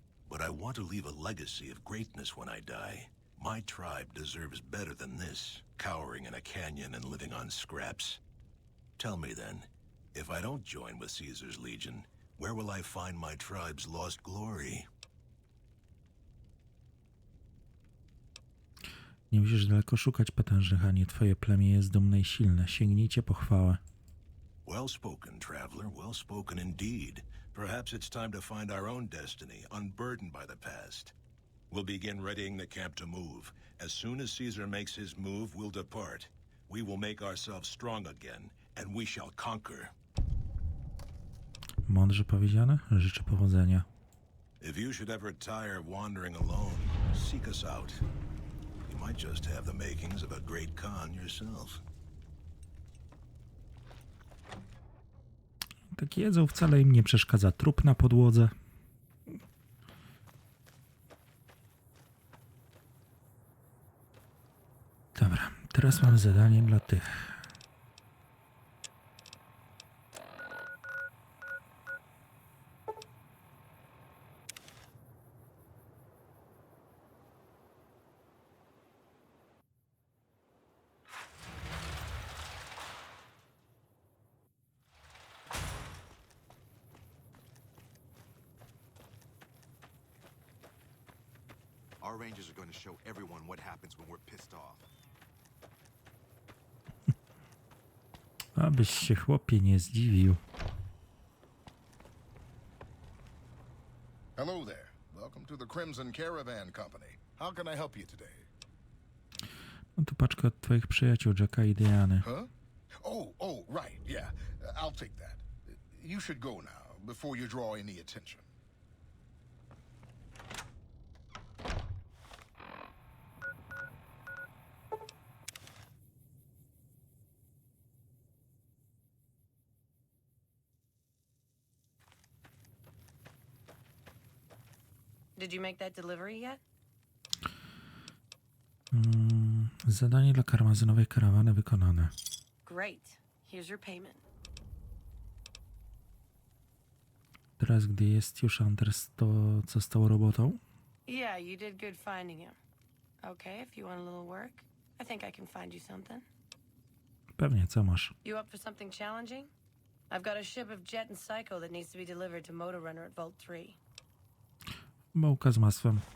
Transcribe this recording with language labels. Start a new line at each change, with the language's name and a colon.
English: But I want to leave a legacy of greatness when I die. My tribe deserves better than this, cowering in a canyon and living on scraps. Tell me then, if I don't join with Caesar's Legion, where will I find my tribe's lost glory?
Polish: Nie musisz daleko szukać potężnych, a nie twoje plemię jest dumne i silne. Sięgnijcie po chwałę.
English: Well spoken, traveler, well spoken indeed. Perhaps it's time to find our own destiny, unburdened by the past. We'll begin readying the camp to move. As soon as Caesar makes his move, we'll depart. We will make ourselves strong again, and we shall conquer.
Polish: Mądrze powiedziane? Życzę powodzenia.
English: If you should ever tire of wandering alone, seek us out. You might just have the makings of a great Khan yourself.
Polish: Tak jedzą, wcale im nie przeszkadza trup na podłodze. Dobra, teraz mam zadanie dla tych.
English: Our rangers are going to show everyone what happens when we're pissed off.
Polish: Abyś się, chłopie, nie zdziwił.
English: Hello there. Welcome to the Crimson Caravan Company. How can I help you today?
Polish: No tu paczka od twoich przyjaciół, Jacka i Diany.
English: Huh? Oh, right, yeah. I'll take that. You should go now, before you draw any attention. Did you make that delivery yet?
Polish: Zadanie dla karmazynowej karawany wykonane.
English: Great. Here's your payment.
Polish: Teraz, gdy jest już Anders, to co z tą robotą?
English: Yeah, you did good finding him. Okay, if you want a little work, I think I can find you something.
Polish: Pewnie, co masz?
English: You up for something challenging? I've got a ship of Jet and Psycho that needs to be delivered to Motor Runner at Vault 3.
Polish: Bułka z masłem.